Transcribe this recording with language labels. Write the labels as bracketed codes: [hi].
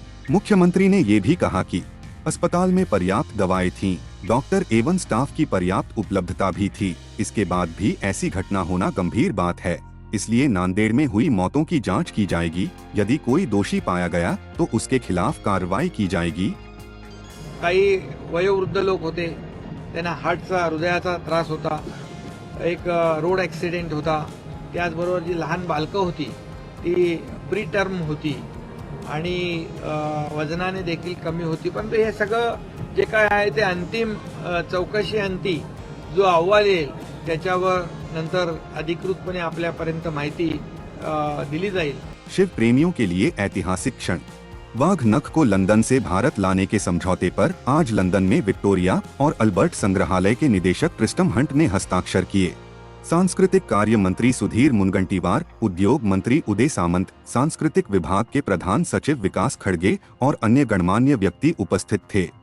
[hi] मुख्यमंत्री ने ये भी कहा कि अस्पताल में पर्याप्त दवाएं थीं, डॉक्टर एवं स्टाफ की पर्याप्त उपलब्धता भी थी। इसके बाद भी ऐसी घटना होना गंभीर बात है, इसलिए नांदेड़ में हुई मौतों की जांच की जाएगी। यदि कोई दोषी पाया गया तो उसके खिलाफ कार्रवाई की जाएगी। [mr] काही वयोवृद्ध लोक होते, त्यांना हार्टचा हृदयाचा त्रास होता, एक रोड ॲक्सिडेंट होता, त्याचबरोबर जी लहान बालकं होती ती प्री टर्म होती, आणि वजनाने देखील कमी होती. परंतु हे सगळं जे काय आहे ते अंतिम चौकशी अंती जो अहवाल येईल त्याच्यावर नंतर अधिकृतपणे आपल्यापर्यंत माहिती दिली जाईल. [hi] शिव प्रेमियों के लिए ऐतिहासिक क्षण। वाघ नख को लंदन से भारत लाने के समझौते पर आज लंदन में विक्टोरिया और अल्बर्ट संग्रहालय के निदेशक ट्रिस्टम हंट ने हस्ताक्षर किए। सांस्कृतिक कार्य मंत्री सुधीर मुनगंटीवार, उद्योग मंत्री उदय सामंत, सांस्कृतिक विभाग के प्रधान सचिव विकास खड़गे और अन्य गणमान्य व्यक्ति उपस्थित थे।